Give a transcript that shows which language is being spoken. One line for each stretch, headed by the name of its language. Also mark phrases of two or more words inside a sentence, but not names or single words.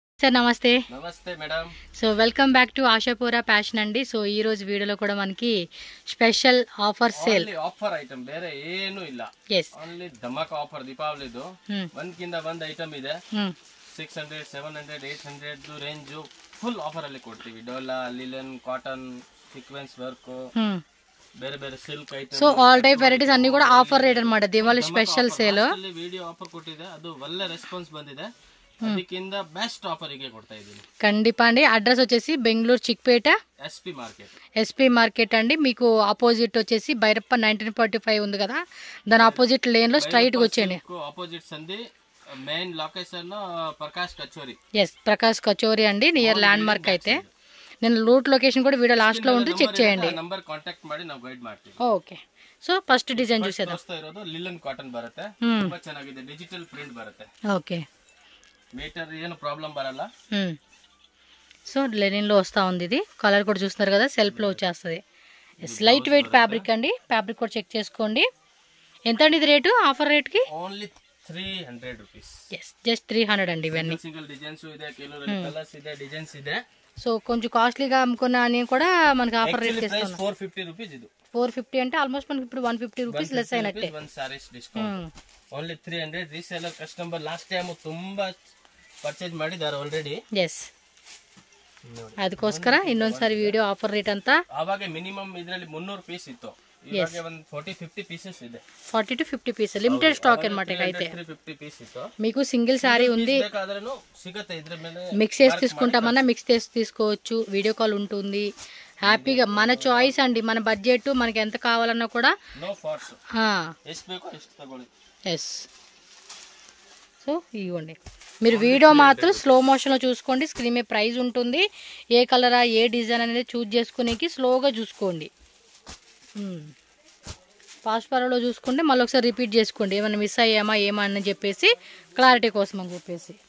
Telugu: సార్ నమస్తే. నమస్తే మేడం.
English: so welcome back to ఆశాపూరా ఫ్యాషన్ అండి.
Telugu: సో ఈ రోజు వీడియోలో కూడా మనకి
English: special offer sale. only offer item
Kannada: ಬೇರೆ ಏನು ಇಲ್ಲ. ಓನ್ಲಿ ಧಮಾಕ ಆಫರ್ ದೀಪಾವಳಿದು ಒಂದಕ್ಕಿಂತ ಒಂದು ಐಟಂ ಇದೆ. 600 700 800
English: range full offer
Kannada: ಅಲ್ಲಿ ಕೊಡ್ತೀವಿ.
English: ಡೋಲಾ, linen, cotton, sequence work,
Kannada: ಬೇರೆ ಬೇರೆ
English: silk item. so all type varieties
Telugu: అన్ని కూడా
English: offer rate
Telugu: అన్నమాట.
English: Diwali special sale. video offer
Kannada: ಕೊಟ್ಟಿದೆ, ಅದು ಒಳ್ಳೆ ರೆಸ್ಪಾನ್ಸ್ ಬಂದಿದೆ. ಅದಕ್ಕಿಂತ
English: best offer
Kannada: ಗೆ ಕೊಡ್ತಾ ಇದೀನಿ.
Telugu: కండిపా అండి. అడ్రస్ వచ్చేసి బెంగళూరు చిక్పేట ఎస్పీ మార్కెట్ అండి. మీకు ఆపోజిట్ వచ్చేసి బైరప్ప 1945 ఉంది కదా, దాని
English: opposite lane
Telugu: లో స్ట్రైట్ గా వచ్చేయండి.
English: ఆపోజిట్ సంది main location ప్రకాష్ కచోరీ అండి, near landmark.
Telugu: అయితే నేను
English: route location
Telugu: కూడా
English: video last
Telugu: లో ఉంటుంది, చెక్ చేయండి.
English: number contact
Kannada: ಮಾಡಿ ನಾವು ಗೈಡ್ ಮಾಡ್ತೀವಿ.
English: okay. so first design చూసేద్దాం. linen cotton
Kannada: ಬರುತ್ತೆ, ತುಂಬಾ ಚೆನ್ನಾಗಿದೆ.
English: digital print
Kannada: ಬರುತ್ತೆ.
Telugu: ఓకే.
Kannada: మీటర్ ಏನು ప్రాబ్లం బరಲ್ಲ.
Telugu: సో లెనిన్ లో వస్తా ఉంది. ఇది కలర్ కూడా చూస్తున్నారు కదా, సెల్ఫ్ లో వచ్చేస్తుంది.
English: light weight fabric
Telugu: అండి. ఫ్యాబ్రిక్ కూడా చెక్ చేసుకోండి. ఎంత అండి ఇది రేటు?
English: offer rate
Telugu: కి
English: only 300 rupees.
Telugu: జస్ట్ 300 అండి. ఇవన్నీ
English: single designs
Kannada: ಇದೆ, ಕೆಲವು కలర్స్ ಇದೆ, డిజైన్స్ ಇದೆ.
Telugu: సో కొంచెం కాస్ట్లీగా అమ్ముకున్నా అని కూడా మనకి
English: offer rate
Telugu: చేస్తున్నాం. 450 రూపీస్ ఇది. 450 అంటే ఆల్మోస్ట్ మనకి ఇప్పుడు
English: 150 rupees less
Telugu: అయినట్టే.
English: one sarees discount only 300. reseller customer last time ತುಂಬಾ ಪರ್ಚೇಸ್ ಮಾಡಿದ್ದಾರೆ ಆಲ್ರೆಡಿ.
Kannada: ಅದಕ್ಕೋಸ್ಕರ ಇನ್ನೊಂದ್ಸಾರಿ
English: video offer rate
Kannada: ಅಂತ. ಆವಾಗ ಮಿನಿಮಮ್ ಇದರಲ್ಲಿ 300 ಪೀಸ್ ಇತ್ತು, ಇವಾಗ ಒಂದು 40-50 పీసెస్ ಇದೆ.
English: 40 to 50 pieces limited stock
Telugu: అన్నమాట. అయితే
Kannada: 50 పీస్ ఇತ್ತು.
Telugu: మీకు
English: single saree
Telugu: ఉంది,
Kannada: ಬೇಕಾದ್ರೂ ಸಿಗುತ್ತೆ. ಇದ್ರ ಮೇಲೆ
Telugu: మిక్స్ చేసి తీసుకుంటామన్నా మిక్స్ చేసి తీసుకోవచ్చు.
English: video call
Telugu: ఉంటుంది. హ్యాపీగా మన చాయిస్ అండి, మన బడ్జెట్ మనకి ఎంత కావాలన్నా కూడా.
English: no force,
Kannada: ಎಷ್ಟು ಬೇಕೋ ಎಷ್ಟು ತಗೊಳ್ಳಿ.
Telugu: సో ఇవ్వండి. మీరు వీడియో మాత్రం
English: slow motionలో
Telugu: చూసుకోండి. స్క్రీన్ మీద ప్రైస్ ఉంటుంది. ఏ కలరా ఏ డిజైన్ అనేది చూజ్ చేసుకునేకి స్లోగా చూసుకోండి.
English: fast forwardలో
Telugu: చూసుకుంటే మళ్ళీ ఒకసారి రిపీట్ చేసుకోండి, ఏమైనా మిస్ అయ్యామా ఏమా అని చెప్పేసి క్లారిటీ కోసం అని చెప్పేసి.